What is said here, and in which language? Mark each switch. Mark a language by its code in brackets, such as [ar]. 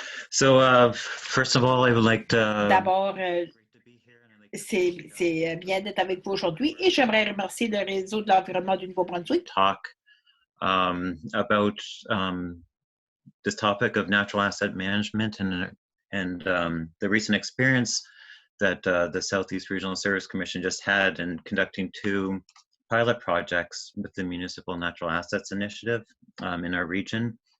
[en] So first of all, I would like to... [fr] D'abord, c'est bien d'être avec vous aujourd'hui et j'aimerais remercier le réseau de l'environnement du Nouveau-Brunswick. [en] Talk about this topic of natural asset management and the recent experience that the Southeast Regional Service Commission just had in conducting 2 pilot projects with the Municipal Natural Assets Initiative in our region.